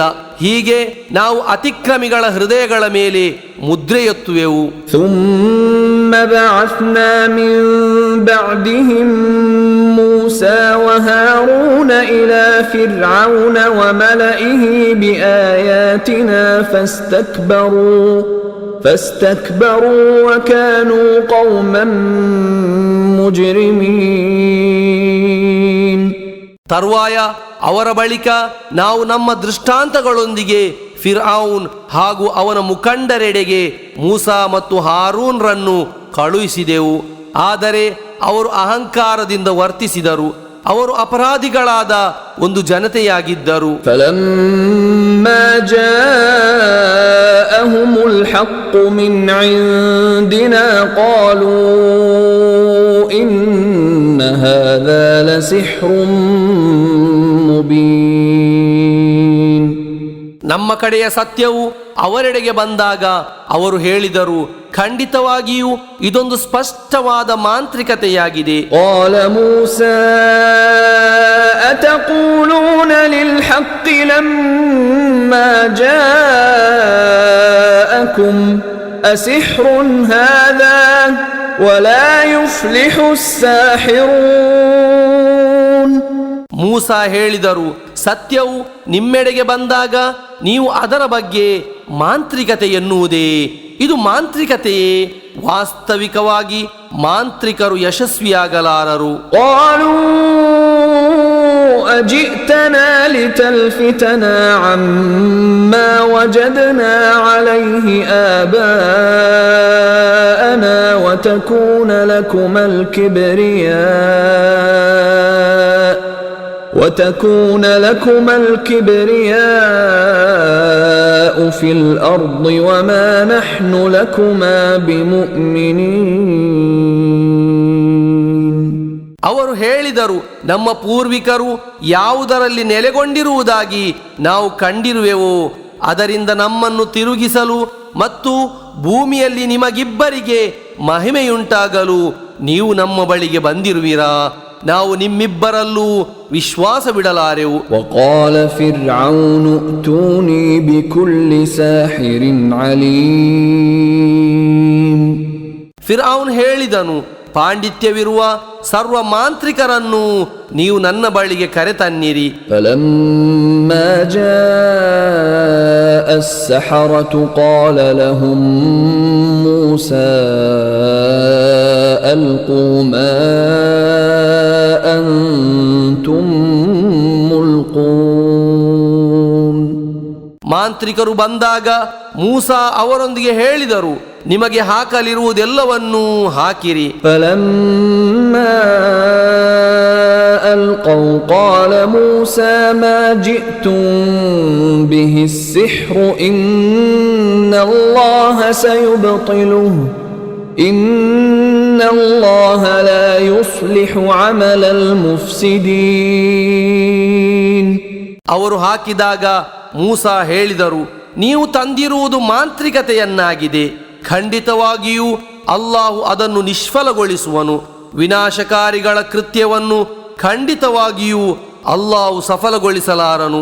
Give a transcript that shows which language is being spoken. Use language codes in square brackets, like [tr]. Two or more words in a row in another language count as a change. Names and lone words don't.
[kn] ಹೀಗೆ ನಾವು ಅತಿಕ್ರಮಿಗಳ ಹೃದಯಗಳ ಮೇಲೆ ಮುದ್ರೆಯೊತ್ತುವೆವು. [ar] ثم بعثنا من بعدهم موسى وهارون إلى فرعون وملئه بآياتنا فاستكبروا وكانوا قوما مجرمين. [kn] ತರುವಾಯ ಅವರ ಬಳಿಕ ನಾವು ನಮ್ಮ ದೃಷ್ಟಾಂತಗಳೊಂದಿಗೆ ಫಿರ್ಔನ್ ಹಾಗೂ ಅವನ ಮುಖಂಡರೆಡೆಗೆ ಮೂಸಾ ಮತ್ತು ಹಾರೂನ್ರನ್ನು ಕಳುಹಿಸಿದೆವು. ಆದರೆ ಅವರು ಅಹಂಕಾರದಿಂದ ವರ್ತಿಸಿದರು. ಅವರು ಅಪರಾಧಿಗಳಾದ ಒಂದು ಜನತೆಯಾಗಿದ್ದರು. [ar] فلما جاءهم الحق من عندنا قالوا إن هذا لسحر مبين. [kn] ನಮ್ಮ ಕಡೆಯ ಸತ್ಯವು ಅವರೆಡೆಗೆ ಬಂದಾಗ ಅವರು ಹೇಳಿದರು, ಖಂಡಿತವಾಗಿಯೂ ಇದೊಂದು ಸ್ಪಷ್ಟವಾದ ಮಾಂತ್ರಿಕತೆಯಾಗಿದೆ. [ar] قال موسى أتقولون للحق لما جاءكم أسحر هذا ولا يفلح الساحرون. [kn] ಮೂಸಾ ಹೇಳಿದರು, ಸತ್ಯವು ನಿಮ್ಮೆಡೆಗೆ ಬಂದಾಗ ನೀವು ಅದರ ಬಗ್ಗೆ ಮಾಂತ್ರಿಕತೆ ಎನ್ನುವುದೇ? ಇದು ಮಾಂತ್ರಿಕತೆಯೇ? ವಾಸ್ತವಿಕವಾಗಿ ಮಾಂತ್ರಿಕರು ಯಶಸ್ವಿಯಾಗಲಾರರು. [ar] أجئتنا لتلفتنا عما وجدنا عليه آباءنا وتكون لكما الكبرياء في الأرض وما نحن لكما بمؤمنين. [kn] ಅವರು ಹೇಳಿದರು, ನಮ್ಮ ಪೂರ್ವಿಕರು ಯಾವುದರಲ್ಲಿ ನೆಲೆಗೊಂಡಿರುವುದಾಗಿ ನಾವು ಕಂಡಿರುವೆವೋ ಅದರಿಂದ ನಮ್ಮನ್ನು ತಿರುಗಿಸಲು ಮತ್ತು ಭೂಮಿಯಲ್ಲಿ ನಿಮಗಿಬ್ಬರಿಗೆ ಮಹಿಮೆಯುಂಟಾಗಲು ನೀವು ನಮ್ಮ ಬಳಿಗೆ ಬಂದಿರುವಿರಾ? ನಾವು ನಿಮ್ಮಿಬ್ಬರಲ್ಲೂ ವಿಶ್ವಾಸ ಬಿಡಲಾರೆವು. [ar] وقال فرعون ائتوني بكل ساحر عليم. [kn] ಫಿರ್ಔನ್ ಹೇಳಿದನು, ಪಾಂಡಿತ್ಯವಿರುವ ಸರ್ವ ಮಾಂತ್ರಿಕರನ್ನು ನೀವು ನನ್ನ ಬಳಿಗೆ ಕರೆತನ್ನಿರಿ. [ar] فلما جاء السحرة قال لهم موسى ألقوا ما أنتم ملقون. [kn] ಮಾಂತ್ರಿಕರು ಬಂದಾಗ ಮೂಸಾ ಅವರೊಂದಿಗೆ ಹೇಳಿದರು, ನಿಮಗೆ ಹಾಕಲಿರುವುದೆಲ್ಲವನ್ನೂ ಹಾಕಿರಿ. [ar] فلما ألقوا قال موسى ما جئتم به السحر إن الله سيبطله إن الله لا يصلح عمل المفسدين. [kn] ಅವರು ಹಾಕಿದಾಗ ಮೂಸಾ ಹೇಳಿದರು, ನೀವು ತಂದಿರುವುದು ಮಾಂತ್ರಿಕತೆಯನ್ನಾಗಿದೆ. ಖಂಡಿತವಾಗಿಯೂ ಅಲ್ಲಾಹು ಅದನ್ನು ನಿಷ್ಫಲಗೊಳಿಸುವನು. ವಿನಾಶಕಾರಿಗಳ ಕೃತ್ಯವನ್ನು ಖಂಡಿತವಾಗಿಯೂ ಅಲ್ಲಾಹು ಸಫಲಗೊಳಿಸಲಾರನು.